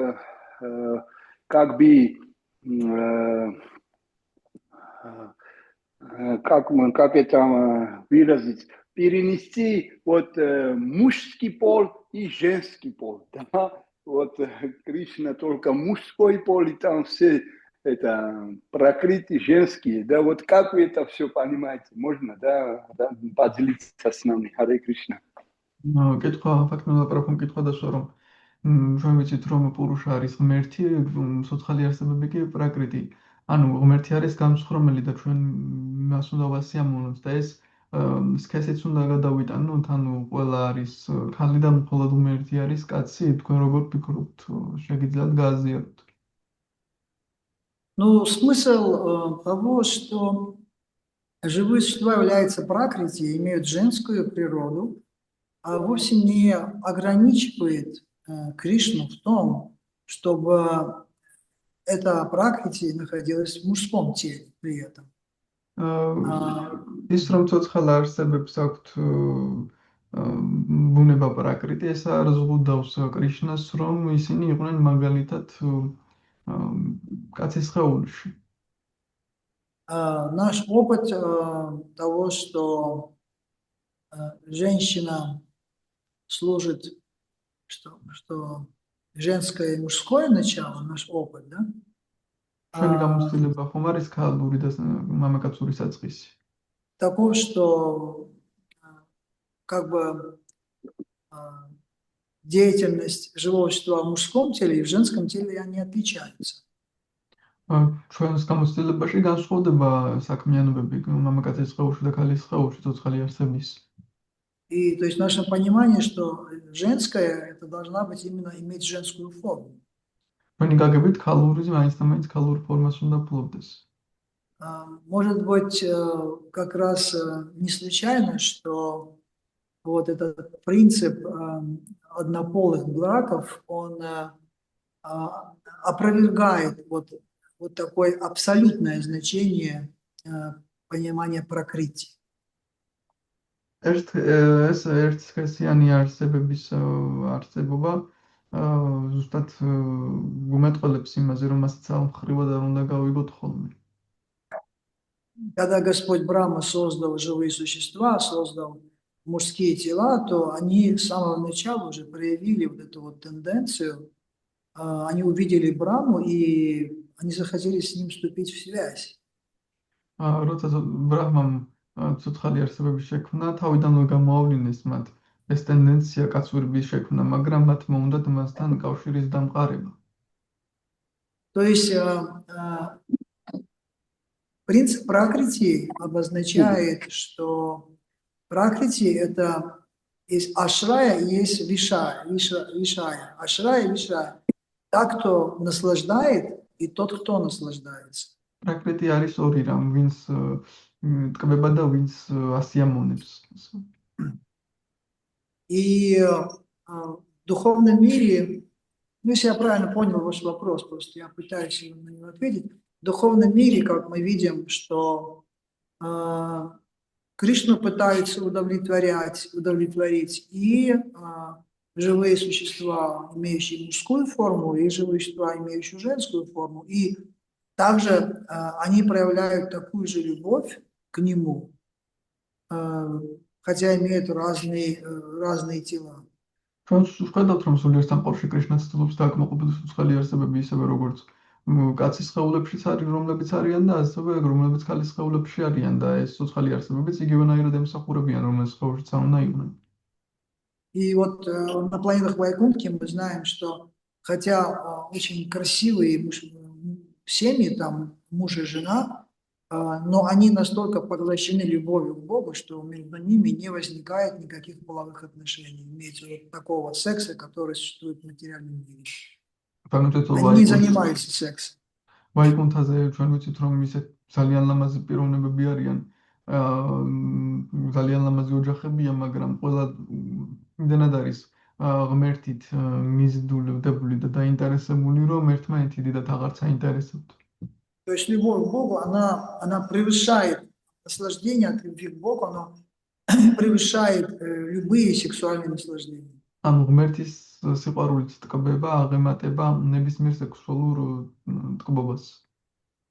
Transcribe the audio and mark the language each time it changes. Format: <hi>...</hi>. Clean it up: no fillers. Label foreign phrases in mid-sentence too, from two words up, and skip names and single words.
<ru>как бы как это выразить, перенести вот мужский пол и женский пол. Да? Вот Кришна только мужской пол, и там все это прокрыты женские. Да, вот как вы это все понимаете? Можно, да, поделиться с нами? Харе Кришна.</ru> <ka>კითხვა ფაქტობრივად პროფუნ კითხვა დასვა რომ ჩვენ ვიცით რომ პურუშა არის ღმერთი, სოცხალი არსებები კი პრაკრიტი. ანუ ღმერთი არის განსხრომელი და ჩვენ მას უნდა ვასიამოვნოთ და ეს სქესიც უნდა გადავიტანოთ, ანუ ყველა არის ქალი და მხოლოდ ღმერთი არის კაცი, თქვენ როგორ ფიქრობთ, შეგიძლიათ გააზიაროთ?</ka> <ru>Ну, смысл того, что живые существа являются пракрити, имеют женскую природу, а вовсе не ограничивает Кришну в том, чтобы эта пракрити находилась в мужском теле при этом.</ru> <ka>ის რომ ცოცხალ არსებებს აქვთ ბუნება პრაკრიტი, ეს არ ზღუდავს კრიშნას, რომ ისინი იყვნენ მაგალითად კაცის სხეულში.</ka> <ru>Наш опыт того, что женщина служит, что женское и мужское начало, наш опыт, да?</ru> <ka>ჩვენი გამოცდილება ხომ არის ქალური და მამაკაცური საწყისი.</ka> <ru>Таков, что как бы деятельность живого существа в мужском теле и в женском теле они отличаются.</ru> <ka>ჩვენს გამოცდილებაში განსხვავდება საქმიანობები მამაკაცის სხეულში და ქალის სხეულში ცოცხალი არსების.</ka> <ru>И то есть наше понимание, что женское это должна быть именно иметь женскую форму.</ru> <ka>ჩვენი გაგებით ქალური მაინც და მაინც ქალურ ფორმას უნდა ფლობდეს.</ka> <ru>Может быть, как раз не случайно, что вот этот принцип однополых браков, он опровергает вот такое абсолютное значение понимания пракрити.</ru> <ka>ეს ერთსქესიანი არსებების არსებობა ზუსტად გუმეტყველებს იმაზე, რომ მას ძალმხრივად არ უნდა გავიგოთ ხოლმე.</ka> <ru>Когда Господь Брахма создал живые существа, создал мужские тела, то они с самого начала уже проявили вот эту вот тенденцию, они увидели Брахму и они захотели с ним вступить в связь.</ru> <ka>როცა ბრაჰმამ ცოცხალი არსებები შექმნა, თავიდანვე გამოავლინეს მათ ეს ტენდენცია კაცურების შექმნა, მაგრამ მათ მოუნდათ მასთან კავშირის დამყარება.</ka> <ru>То есть принцип пракрити обозначает, что пракрити это есть ашрая и есть вишая. Ашрая и вишая. Так, кто наслаждает, и тот, кто наслаждается.</ru> <ka>პრაკრიტი არის ორი რამ, ვინც ტკბება და ვინც ასიამოვნებს.</ka> <ru>И в духовном мире, ну, если я правильно понял ваш вопрос, просто я пытаюсь на него ответить. В духовном мире, как мы видим, что Кришну пытаются удовлетворить и живые существа, имеющие мужскую форму, и живые существа, имеющие женскую форму. И также они проявляют такую же любовь к нему, хотя имеют разные тела.</ru> <ka>ჩვენ ვხედავთ, რომ სულიერ სამყაროში კრიშნას ცდილობს დააკმაყოფილოს ცოცხალი არსებები ისევე როგორც კაცის სხეულებშიც არის, რომლებიც არიან და ასევე რომლებიც ქალის სხეულებში არიან და ეს ცოცხალი არსებებიც იგივენაირად ემსახურებიან, რომელს სხეულშიც არ უნდა იყვნენ.</ka> <ru>И вот на планетах Вайкунтхи мы знаем, что хотя очень красивые семьи, там муж и жена, но они настолько поглощены любовью к Богу, что между ними не возникает никаких половых отношений. Имеется вот такого секса, который существует в материальном мире. Они не занимаются сексом.</ru> <ka>ვაიკუნთაზე ჩვენ ვიცით, რომ ისეთ ძალიან ლამაზი პიროვნებები არიან, ძალიან ლამაზი ოჯახებია, მაგრამ ყველა იმდენად არის ღმერთით მიზიდულებული და დაინტერესებული, რომ ერთმანეთი დიდად აღარ საინტერესებთ.</ka> <ru>То есть любовь к Богу, она превышает наслаждение от любви к Богу, оно превышает любые сексуальные наслаждения.</ru> <ka>ანუ ღმერთის სიყვარულით ტკბება აღემატება ნებისმიერ სექსუალურ ტკბობას.</ka>